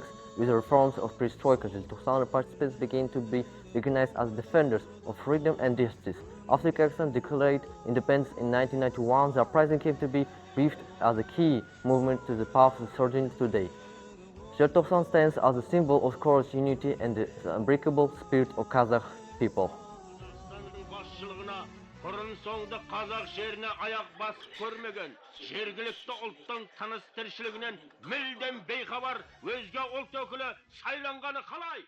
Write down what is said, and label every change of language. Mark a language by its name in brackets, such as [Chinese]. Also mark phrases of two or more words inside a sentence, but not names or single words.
[English] With the reforms of perestroika, the 200 participants began to be recognized as defenders of freedom and justice. After Kazakhstan declared independence in 1991, the uprising came to be briefed as a key movement to the path surging today. Желтоқсан stands as a symbol of courage, unity, and the unbreakable spirit of Kazakh people. [Kazakh] Bұрын соңды қазақ жеріне аяқ басып көрмеген, жергілікті ұлттың тыныс тіршілігінен мүлдем бейхабар өзге ұлт өкілі сайланғаны қалай?